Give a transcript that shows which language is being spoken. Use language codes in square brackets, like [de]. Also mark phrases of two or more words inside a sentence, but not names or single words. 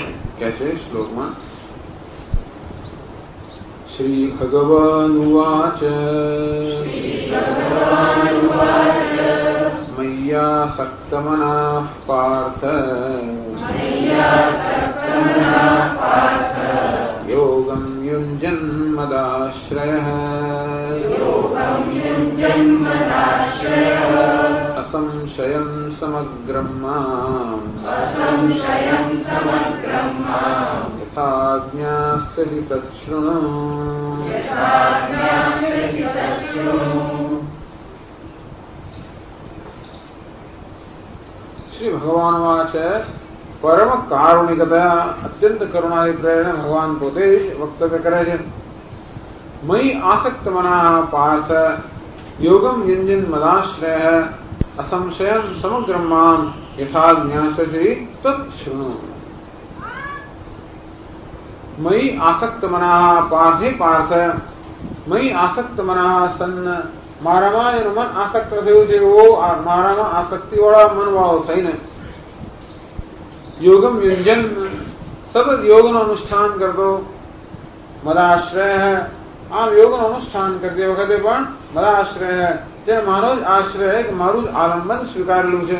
[gu] કહે છે શ્લોકમાં, [sa] શ્રી ભગવાન ઉવાચ મય્યાસક્તમનઃ પાર્થ યોગમ યુંજન મદાશ્રયઃ असंशयं समग्रं माम् यथा ज्ञास्यसि तच्छृणु. श्री भगवान वाच, परम कारुणिकतया [gu] અત્યંત કરુણાની પ્રેરણા ભગવાન પોતે જ વક્તવ્ય કરે છે. [sa] મયि આસક્ત મનઃ પાર્થ યોગમ યુંજન મદાશ્રયઃ असंशयं समग्रं मां यथा ज्ञास्यसि तच्छृणु. मयि आसक्त मनः पार्थ, पार्थ मयि आसक्त मनः [gu] સન્ન મારામાં એનું મન આસક્ત થયું છે, એવો મારામાં આસક્તિ વાળા મન વાળો થઈને [sa] યોગમ યુંજન [gu] સતત યોગનું અનુષ્ઠાન કરતો, મદાશ્રય આમ યોગનું અનુષ્ઠાન કરતી વખતે પણ મદાશ્રય તે મારો જ આશ્રય કે મારું જ આલંબન સ્વીકારેલું છે.